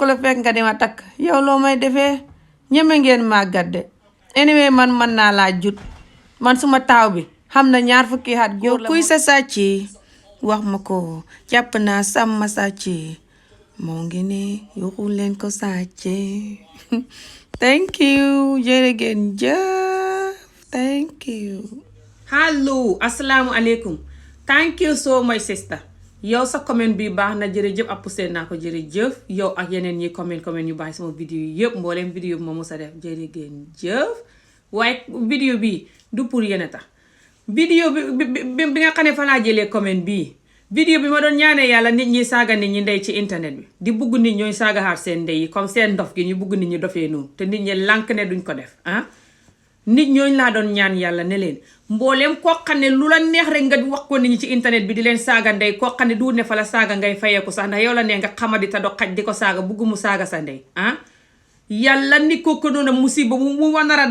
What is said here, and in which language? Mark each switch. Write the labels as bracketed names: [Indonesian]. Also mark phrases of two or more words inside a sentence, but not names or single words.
[Wolof] la fekk nga di ma takk yow loo may defee ñeme ngeen màggat de anyway man mën naa laa jut man suma taaw bi xam na 2 fukki at góor la kuy sa sàcc wax ma ko jàpp naa sàmm sàcc moo ngi ne yuxu leen ko sàcc [English] thank you [Wolof] jërëgeen jëf [English] thank you. [Wolof] hallo asalaamualeykum [English] thank you so much sister [Wolof] yow sa comment bi baax na jërëjëf appusé naa ko jërëjëf yow ak yeneen ñi comment yu baax sama vidéo yi yëpp mbooleem vidéo bi ma mos a def jërëgeen jëf waaye vidéo bi du pour yéen a tax vidéo bi nga xam ne fa laa jëlee comment bii vidéo bi ma doon ñaanee yàlla nit ñi saaga nit ñi ndey ci internet bi di bugg nit ñooy saaga xaar seen ndey yi comme seen ndof gi ñu bugg nit ñi dofee noonu te nit ñi lànk ne duñ ko def nit ñooñ laa doon ñaan yàlla ne leen mbooleem koo xam ne lu la neex rek nga wax ko nit ñi ci internet bi di leen saaga ndey koo xam ne du ne fa la saaga ngay fayeeku sax ndax yow la nee nga xamadi ta do xaj di ko saaga bugg mu saaga sa ndey yàlla ni ko noonu musiba mu wa nar a